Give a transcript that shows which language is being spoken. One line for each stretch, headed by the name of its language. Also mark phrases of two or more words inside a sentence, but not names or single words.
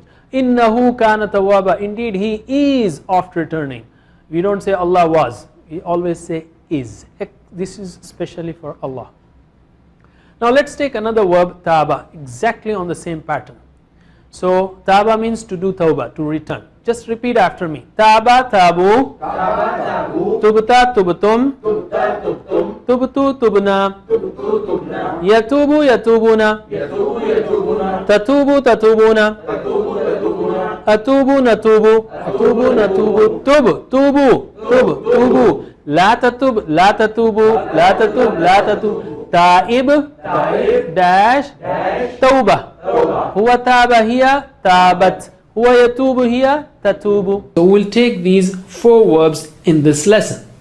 Arabic: إِنَّهُ كَانَ تَوَّابًا,
English: indeed he is oft returning. We don't say Allah was, we always say is. This is specially for Allah. Now let's take another verb, taba, exactly on the same pattern. So taba means to do tawbah, to return. Just repeat after me.
Arabic: تاب تابوا، تبت تبتم، تبت تبنا، يتوب يتوبون, تتوب تتوبون, أتوب نتوب، أتوب نتوب، توبوا توبوا, لا تتب لا تتوبوا، لا تتب لا تتب، تائب dash توبة, هو تاب هي تابت، هو يتوب هي تتوب.
English: So we'll take these 4 verbs in this lesson.